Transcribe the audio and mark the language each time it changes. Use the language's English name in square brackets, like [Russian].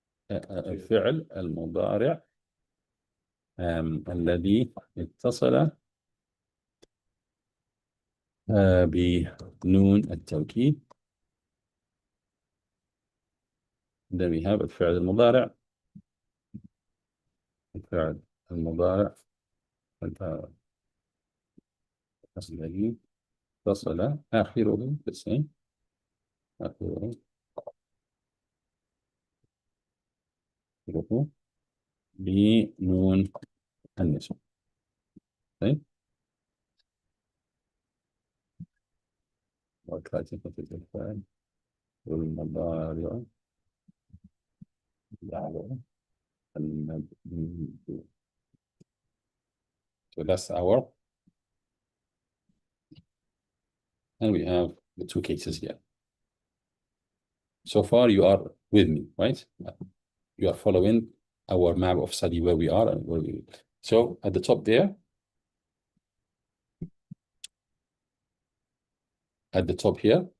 [Arabic] الفعل المضارع الذي اتصل بنون التوكيد. [English] Then we have الفعل المضارع. [Arabic] الفعل المضارع الذي اتصل آخره بالسين. آخره بنون النسوة. طيب. وكاتبة الفعل والمضارع المبني. [English] So that's our, and we have the 2 cases here. So far you are with me, right? You are following our map of study where we are and where we. So at the top there, at the top here,